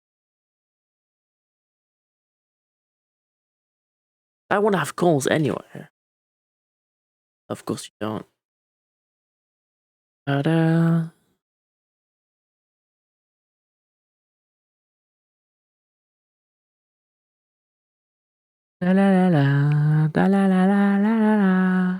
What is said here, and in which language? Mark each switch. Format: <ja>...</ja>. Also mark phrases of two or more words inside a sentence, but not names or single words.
<en>I want to have goals anyway. Of course you don't. Da-da. La la la la, da la la la la la la.</en>